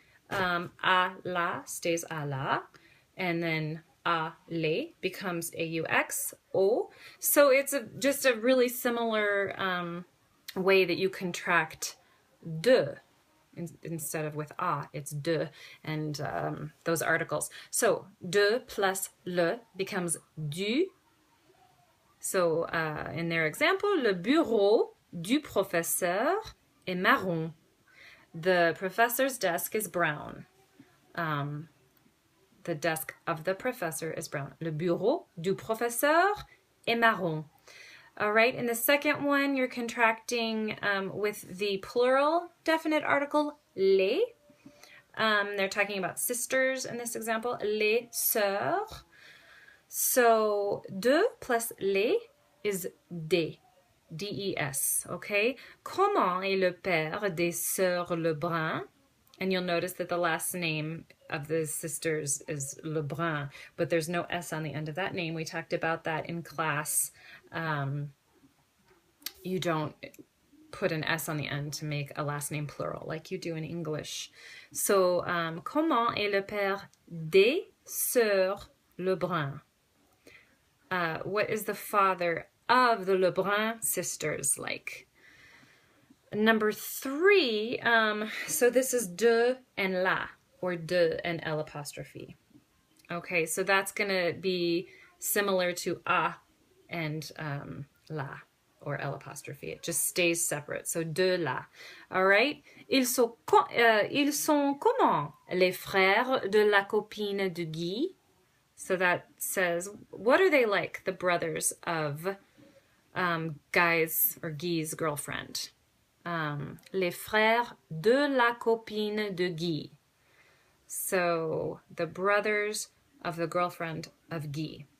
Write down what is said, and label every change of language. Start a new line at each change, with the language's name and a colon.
English: A la stays a la, and then a le becomes aux, o. So it's just a really similar way that you contract de instead of with a, it's de, and those articles. So de plus le becomes du. So in their example,
French: le bureau du professeur est marron.
English: The professor's desk is brown. The desk of the professor is brown.
French: Le bureau du professeur est marron.
English: All right, in the second one, you're contracting with the plural definite article, les. They're talking about sisters in this example, les sœurs. So, de plus les is des, D-E-S, okay?
French: Comment est le père des sœurs Lebrun?
English: And you'll notice that the last name of the sisters is Lebrun, but there's no S on the end of that name. We talked about that in class. You don't put an S on the end to make a last name plural like you do in English.
French: So, comment est le père des sœurs Lebrun?
English: What is the father of the Lebrun sisters like? Number 3, so this is de and la, or de and L apostrophe. Okay, so that's going to be similar to a and la, or L apostrophe. It just stays separate. So de la. All right.
French: Ils sont comment les frères de la copine de Guy?
English: So that says, what are they like, the brothers of Guy's or Guy's girlfriend?
French: Les frères de la copine de Guy.
English: So the brothers of the girlfriend of Guy.